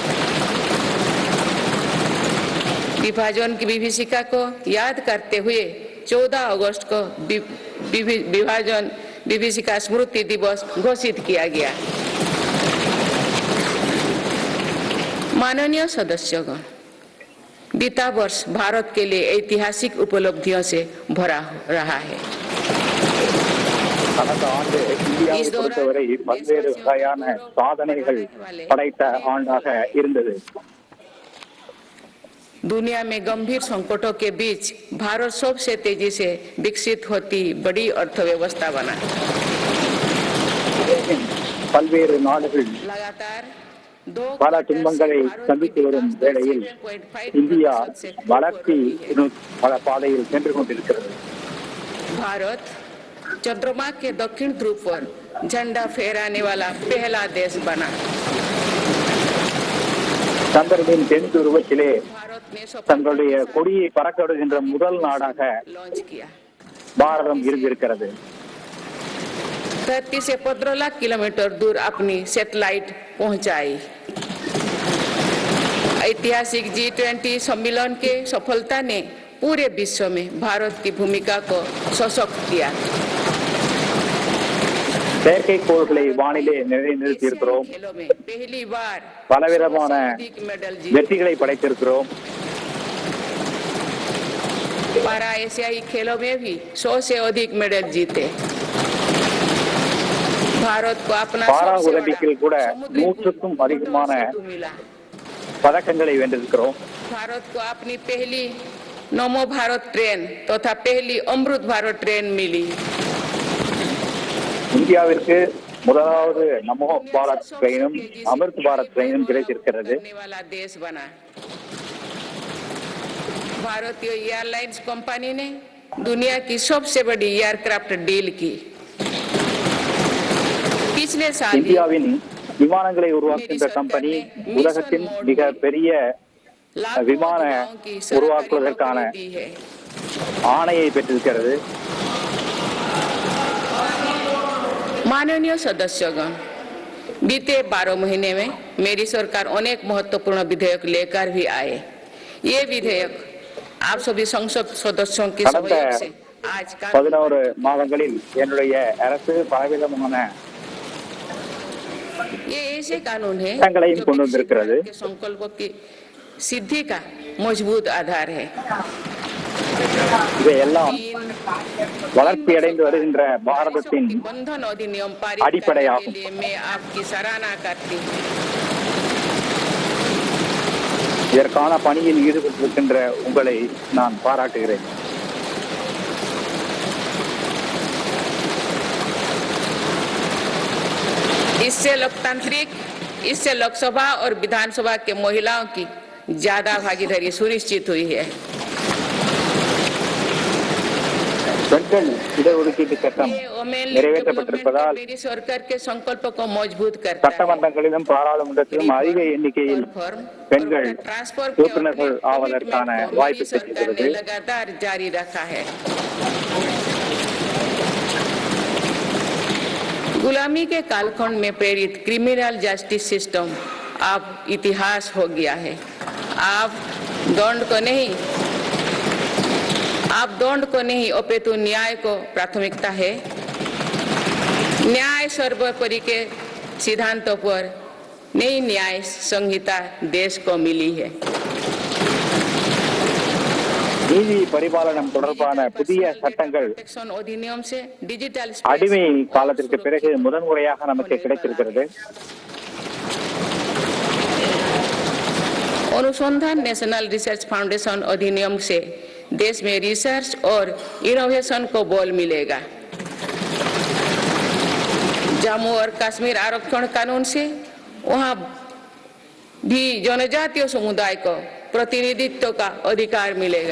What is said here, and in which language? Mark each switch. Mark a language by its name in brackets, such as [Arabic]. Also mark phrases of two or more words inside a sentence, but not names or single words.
[Hindi] विभाजन की विभीषिका को याद करते हुए 14 अगस्त को विभाजन विभीषिका स्मृति दिवस घोषित किया गया। माननीय सदस्यगण, बीता वर्ष भारत के लिए ऐतिहासिक उपलब्धियों से भरा रहा है। [Tamil] இந்தியாவை பொறுத்தவரை பல்வேறு வகையான சாதனைகள் படைத்த ஆண்டாக இருந்தது। [Hindi] दुनिया में गंभीर संकटों के बीच भारत सबसे तेजी से विकसित होती बड़ी अर्थव्यवस्था बना। [Tamil] பல்வேறு நாடுகள் பல துன்பங்களை சந்தித்து வரும் வேளையில் இந்தியா வளர்ச்சி பல பாதையில் சென்று கொண்டிருக்கிறது। [Hindi] भारत चंद्रमा के दक्षिण ध्रुव पर झंडा फहराने वाला पहला देश बना। [Tamil] சந்திரனின் தென் துருவத்திலே தங்களுடைய கொடியை பறக்க விடுகின்ற முதல் நாடாக பாரதம் இருந்திருக்கிறது। [Hindi] धरती से 15 लाख किलोमीटर दूर अपनी सैटेलाइट पहुंचाई। ऐतिहासिक G20 सम्मेलन के सफलता ने पूरे विश्व में भारत की भूमिका को सशक्त किया। [Tamil] செயற்கைக்கோள்களை வானிலே நிலைநிறுத்தியிருக்கிறோம். [Hindi] खेलों में पहली बार [Tamil] பலவிதமான [Hindi] 100 से अधिक मेडल जीते। [Tamil] வெற்றிகளை படைத்திருக்கிறோம். [Hindi] पारा एशियाई खेलों में भी 100 से अधिक मेडल जीते। भारत को अपना [Tamil] பாரா [Hindi] सबसे [Tamil] ஒலிம்பிக்கில் கூட [Hindi] बड़ा समुद्री [Tamil] 100க்கும் அதிகமான [Hindi] सेतु मिला। [Tamil] பதக்கங்களை வென்றிருக்கிறோம். [Hindi] भारत को अपनी पहली नमो भारत ट्रेन तथा पहली अमृत भारत ट्रेन मिली। [Tamil] இந்தியாவிற்கு முதலாவது நமோ பாரத் ட்ரெயினும் அமிர்த் பாரத் ட்ரெயினும் கிடைத்திருக்கிறது. [Hindi] करने वाला देश बना। भारतीय एयरलाइंस कंपनी ने दुनिया की सबसे बड़ी [English] aircraft deal [Hindi] की। पिछले साल ही [Tamil] இந்தியாவின் விமானங்களை உருவாக்குகின்ற கம்பெனி உலகத்தின் மிக பெரிய [Hindi] लाखों [Tamil] விமான [Hindi] युवाओं की सरकारी [Tamil] உருவாக்குவதற்கான [Hindi] नौकरी दी है। [Tamil] ஆணையை பெற்றிருக்கிறது. [Hindi] माननीय सदस्यगण, बीते 12 महीने में मेरी सरकार अनेक महत्वपूर्ण विधेयक लेकर भी आए। ये विधेयक आप सभी संसद सदस्यों के [Tamil] கடந்த [Hindi] सहयोग से आज का [Tamil] 11 மாதங்களில் என்னுடைய அரசு பலவிதமான [Hindi] ये ऐसे कानून है [Tamil] சட்டங்களையும் [Hindi] जो [Tamil] கொண்டு [Hindi] विकसित [Tamil] வந்திருக்கிறது. [Hindi] भारत के संकल्पों की सिद्धि का मजबूत आधार है। [Tamil] இவையெல்லாம் வளர்ச்சி அடைந்து வருகின்ற பாரதத்தின் [Hindi] बंधन अधिनियम पारित करने [Tamil] அடிப்படையாகும். [Hindi] के लिए मैं आपकी सराहना करती हूँ। [Tamil] இதற்கான பணியில் ஈடுபட்டிருக்கின்ற உங்களை நான் பாராட்டுகிறேன். [Hindi] इससे लोकसभा और विधानसभा के महिलाओं की ज्यादा भागीदारी सुनिश्चित हुई है। [Tamil] பெண்கள் இடஒதுக்கீட்டு சட்டம் [Hindi] ये women [Tamil] நிறைவேற்றப்பட்டிருப்பதால் [Hindi] मेरी सरकार के संकल्प को मजबूत करता है। [Tamil] சட்டமன்றங்களிலும் பாராளுமன்றத்திலும் அதிக எண்ணிக்கையில் பெண்கள் உறுப்பினர்கள் ஆவதற்கான வாய்ப்பு கிடைக்கிறது. [Hindi] लगातार जारी रखा है। गुलामी के कालखंड में प्रेरित [English] criminal justice system [Hindi] अब इतिहास हो गया है। आप दंड को नहीं अपितु न्याय को प्राथमिकता है। न्याय सर्वोपरि के सिद्धांतों पर नई न्याय संहिता देश को मिली है। [Tamil] நீதி பரிபாலனம் தொடர்பான புதிய சட்டங்கள் [Hindi] प्रोटेक्शन अधिनियम से डिजिटल [Tamil] அடிமை காலத்திற்கு பிறகு முதன்முறையாக நமக்கு கிடைத்திருக்கிறது. [Hindi] अनुसंधान नेशनल रिसर्च फाउंडेशन अधिनियम से देश में रिसर्च और इनोवेशन को बल मिलेगा। जम्मू और कश्मीर आरक्षण कानून से वहां भी जनजातीय समुदाय को प्रतिनिधित्व का अधिकार मिलेगा।